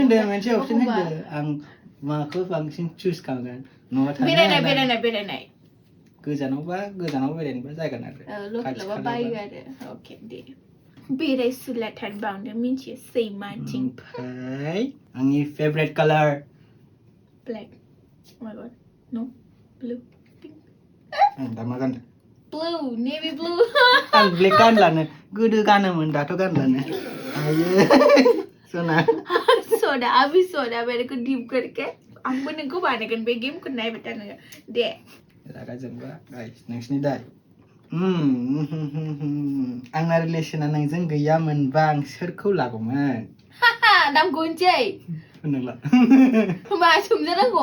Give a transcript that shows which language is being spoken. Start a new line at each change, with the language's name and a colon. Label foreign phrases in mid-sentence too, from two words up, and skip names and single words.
Bodo: होनदो मोनसे अपसन होनदो आं माखौ बांसिन चुज खालामगोन न'आव थानो बेरायनाय गोजानाव बेरायनोबा जागोन आरो लकेलावबा बायो आरो अके दे बेरायसुलाथार बावनो मिन्थियो सैमाथिं ओमफ्राय आंनि
English: favourite colour ब्लेक oh my god no blue
Bodo: दा मा गानदों
English: blue navy blue
Bodo: आं ब्लेक गानलानो गोदो गानोमोन दाथ' गानलानो आयै सोना
Hindi: सोना अभी सोना मेरे को डीप करके
Bodo: आंबो नोंखौ बानायगोन बे गेमखौ नायबाय था नोङो दे रागा जोंबा गाइस नोंसिनि दाय आंना रिलेसना नोंजों गैयामोनबा आं सोरखौ लागौमोन नामखौ होनसै होननांला होमबा सोमजानांगौ